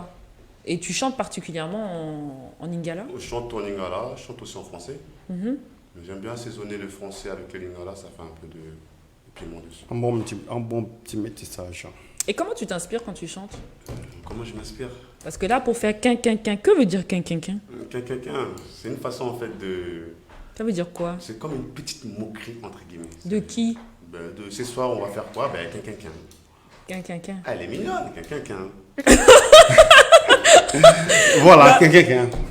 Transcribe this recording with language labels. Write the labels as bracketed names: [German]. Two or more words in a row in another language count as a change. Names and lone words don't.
[French] Et tu chantes particulièrement en lingala? Je chante en lingala, je chante aussi en français. Mhm. Mais j'aime bien assaisonner le français avec le lingala, ça fait un peu de piment dessus. Un bon petit métissage. Et comment tu t'inspires quand tu chantes? Comment je m'inspire? Parce que là, pour faire quin, quin, quin, que veut dire quin, quin, quin? C'est une façon en fait de... Ça veut dire quoi? C'est comme une petite moquerie entre guillemets. De qui? De ce soir, on va faire quoi? Quin. Quin, quin, quin. Ah, elle est mignonne, quin. Voilà, quelqu'un.